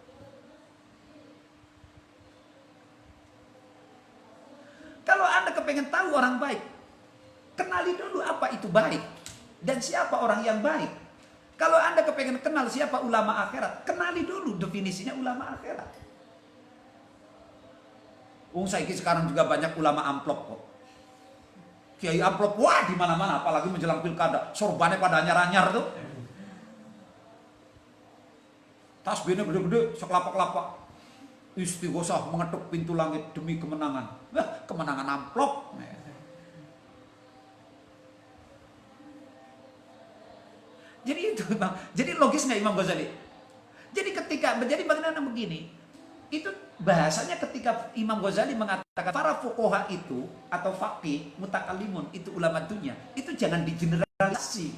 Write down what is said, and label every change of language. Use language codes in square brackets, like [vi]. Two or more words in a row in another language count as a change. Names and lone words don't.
[id] Kalau Anda kepengen tahu orang baik, kenali dulu apa itu baik dan siapa orang yang baik. Kalau Anda kepengen kenal siapa ulama akhirat, kenali dulu definisinya ulama akhirat. Saiki sekarang juga banyak ulama amplop kok. Kiai amplop, wah di mana-mana, apalagi menjelang pilkada, sorbannya pada anyar-anyar tuh. Tasbihnya gede-gede, sekelapa-kelapa. Istighosah mengetuk pintu langit demi kemenangan. Wah, kemenangan amplop. Jadi itu, Bang. Jadi logis nggak Imam Ghazali? Jadi ketika menjadi bagaimana begini? Itu bahasanya ketika Imam Ghazali mengatakan para fuqaha itu atau faqih, mutakalimun itu ulama dunia, itu jangan digeneralisasi.